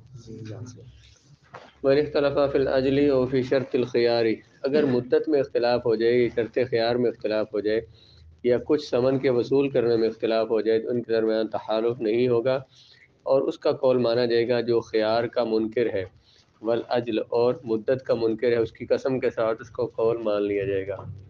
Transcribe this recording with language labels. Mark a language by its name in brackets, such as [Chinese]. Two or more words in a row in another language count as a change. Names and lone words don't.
[Arabic] من اختلف فی الاجل و فی شرط الخیاری، [Urdu] اگر مدت میں اختلاف ہو جائے، شرط خیار میں اختلاف ہو جائے یا کچھ ثمن کے وصول کرنے میں اختلاف ہو جائے تو ان کے درمیان تحالف نہیں ہوگا، اور اس کا قول مانا جائے گا جو خیار کا منکر ہے، والاجل اور مدت کا منکر ہے، اس کی قسم کے ساتھ اس کو قول مان لیا جائے گا۔